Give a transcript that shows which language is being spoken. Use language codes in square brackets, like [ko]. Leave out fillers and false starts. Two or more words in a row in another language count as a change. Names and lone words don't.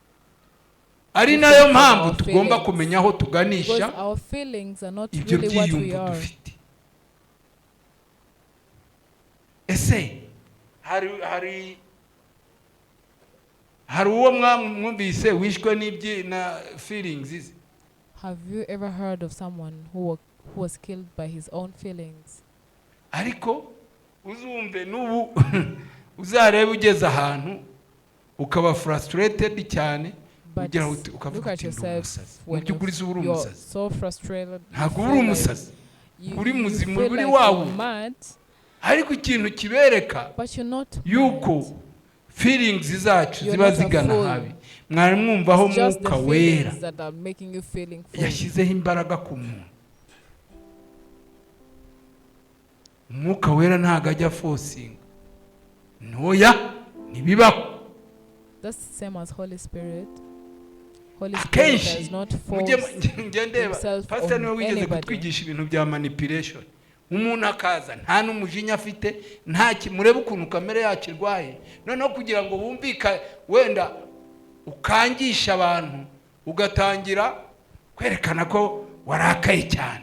[rw] Ari nayo mpamvu tugomba kumenya aho tuganisha ibyo byiyumvo dufite. Ese hari uwo mwumvise wishwe n'ibyi na feelings? [en] Have you ever heard of someone who was killed by his own feelings? [rw] Ariko uzumve n'ubu uzarebe ugeze ahantu ukaba frustrated cyane ugira ukavuga ati mu by'ukuri uri umusazi. Ntabwo uri umusazi, uri muzima, uri wawe. Ariko ikintu kibereka yuko feelings zacu ziba zigana habi. mwari mwumvaho mwuka wera [en] that are making you feeling full. [rw] yashyizeho imbaraga ku muntu. Umwuka wera ntago ajya forcing, ntoya ntibibaho. [en] That's the same as Holy Spirit. Holy Spirit does not force himself [rw] pastor niwe [en] on [rw] wigeze [en] anybody. [rw] kutwigisha ibintu bya manipulation. Umuntu akaza nta n'umujinya afite, nta kimureba ukuntu kamere yacu irwaye, noneho kugira ngo bumvika wenda ukangisha abantu ugatangira kwerekana ko warakaye cyane.